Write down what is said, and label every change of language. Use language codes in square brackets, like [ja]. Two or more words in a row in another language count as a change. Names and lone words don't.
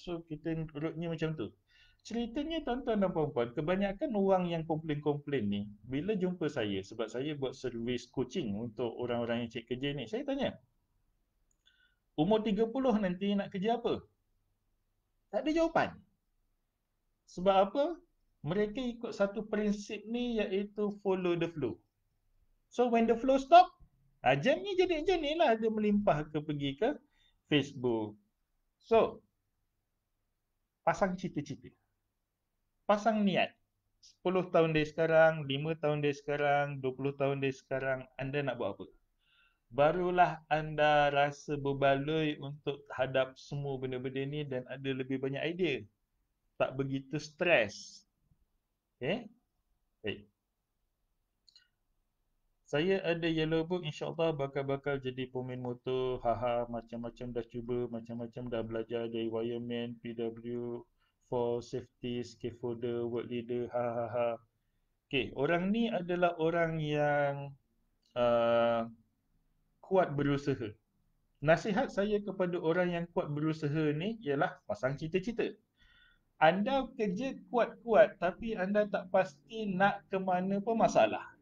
[ms] So kita route-nya macam tu. Ceritanya tuan-tuan dan puan-puan, kebanyakan orang yang komplain-komplain ni, bila jumpa saya, sebab saya buat servis coaching untuk orang-orang yang cari kerja ni, saya tanya, umur 30 nanti nak kerja apa? Tak ada jawapan. Sebab apa? Mereka ikut satu prinsip ni iaitu [en] follow the flow. So when the flow stop, [ms] jamnya jadi macam ni lah, dia melimpah pergi ke Facebook. So, pasang cita-cita. Pasang niat. 10 tahun dari sekarang, 5 tahun dari sekarang, 20 tahun dari sekarang, anda nak buat apa? Barulah anda rasa berbaloi untuk hadap semua benda-benda ni dan ada lebih banyak idea. Tak begitu stres. Okay? Baik. Saya ada [en] yellow book, [ms] insyaAllah bakal jadi pemain motor. Haha, macam-macam dah cuba, macam-macam dah belajar dari wireman, PW, [en] for safety, scaffolder, work leader, hahaha. [ms] Okay, orang ni adalah orang yang kuat berusaha. Nasihat saya kepada orang yang kuat berusaha ni ialah pasang cita-cita. Anda kerja kuat-kuat tapi anda tak pasti nak ke mana pun masalah.